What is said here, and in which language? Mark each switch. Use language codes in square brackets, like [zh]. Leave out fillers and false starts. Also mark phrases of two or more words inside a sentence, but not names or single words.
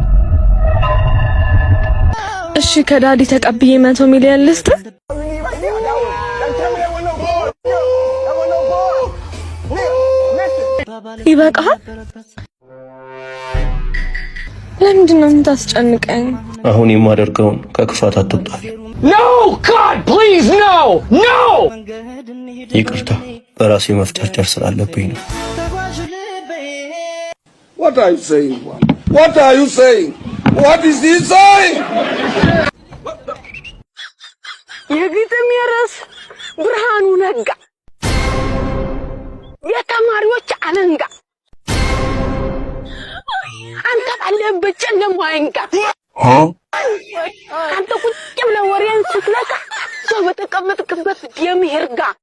[am] እሺ ከዳዲ ተቀብዬ 100 ሚሊዮን ልስጥ? ይበቃል። ለምንድን ነው የምታስጨንቀኝ? አሁን የማደርገውን ከክፋት አትጣል። [en] No God please no no [am] ይቅርታ በራሴ መፍጨርጨር ስላለብኝ ነው። [en] What are you saying? What are you saying? What is he saying? [am] የግጥም ርዕስ ብርሃኑ ነጋ፣ የተማሪዎች አለንጋ፣ አንተ ባለህበት ጨለማ አይንጋ። አንተ ቁጭ ብለህ ወሬን ስትለካ ሰው በተቀመጥክበት ደምህ ይርጋ።